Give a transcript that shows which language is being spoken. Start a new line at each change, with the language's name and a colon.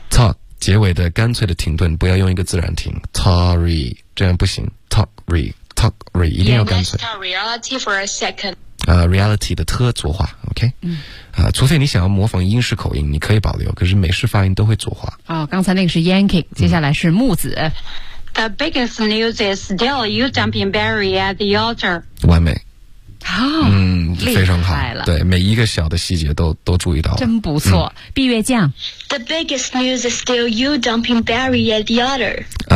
Chinese: Talk 结尾的干脆的停顿，不要用一个自然停， talk re 这样不行， talk reTalk re 一定要干脆。
English: Yeah, reality for a second.
Chinese: Reality 的特浊化 ，OK？除非你想要模仿英式口音，你可以保留，可是美式发音都会浊化。哦，刚才那个是 Yankee， 接下来是木子。
English: The biggest news is still you dumping Barry at the altar.
Chinese: 完美。哦，嗯，非常好了。对，每一个小的细节都注意到了。真不错，闭月匠。
English: The biggest news is still you dumping Barry at the altar.